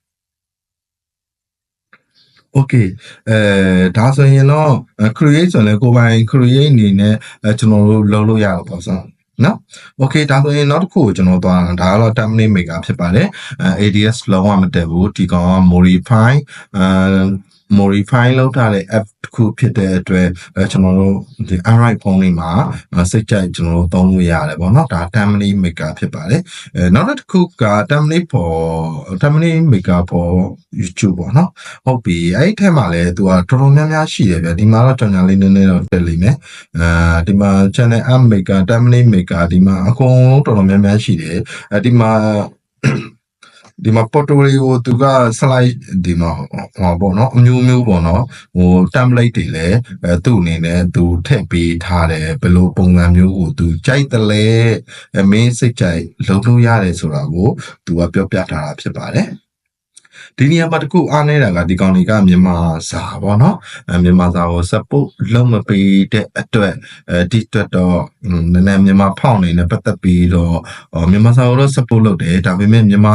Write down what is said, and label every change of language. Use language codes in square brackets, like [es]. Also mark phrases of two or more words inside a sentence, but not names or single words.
[my] okay ဒါဆိုရင်တော့ create ဆိုရင်ကိုယ်ပိုင် create အနေနဲ့ကျွန်တော်တို့လုပ်လို့ရတော့ပေါ့ဆိုနော် okay ဒါဆိုရင်နောက်တစ်ခုကိုကျွန်တော်သွားတာဒါကတော့ [en] template maker [my] ဖြစ်ပါတယ်ADS လုံးဝမတက်ဘူးဒီကောင်က modify လုပ်ထားတဲ့ app တစ်ခုဖြစ်တဲ့အတွက်ကျွန်တော်တို့ဒီ [en] Android phone [my] တွေမှာစိတ်ကြိုက်ကျွန်တော်တို့သုံးလို့ရတယ်ပေါ့နော်ဒါ [en] template maker [my] ဖြစ်ပါတယ်နောက်တစ်ခုက [en] template maker for YouTube [my] ပေါ့နော်ဟုတ်ပြီအဲ့ဒီထဲမှာလည်းသူကတော်တော်များများရှိတယ်ဗျဒီမှာတော့ကြောင်ညာလေးနည်းနည်းတော့တက်လိမ့်မယ်ဒီမှာ [en] channel app maker template maker [my] ဒီမှာအကုန်လုံးတော်တော်များများရှိတယ်ဒီမှာ portfolio သူက slide ဒီမှာဟောပေါ့နော်အမျိုးမျိုးပေါ့နော်template တွေလည်းသူ့အနေနဲ့သူထည့်ပေးထားတယ်ဘယ်လိုပုံစံမျိုးကိုသူကြိုက်တယ်လဲမင်းစိတ်ကြိုက်လုပ်လို့ရတယ်ဆိုတာကိုသူကပြောပြထားတာဖြစ်ပါတယ်ဒီနေရာမှာတခုအားနေတာကဒီကောင်တွေကမြန်မာစာပေါ့နော်မြန်မာစာကို support လုပ်မပေးတဲ့အတွက်ဒီအတွက်တော့နည်းနည်းမြန်မာဖောင်းနေနဲ့ပတ်သက်ပြီးတော့မြန်မာစာကိုတော့ support လုပ်တယ်ဒါပေမဲ့မြန်မာ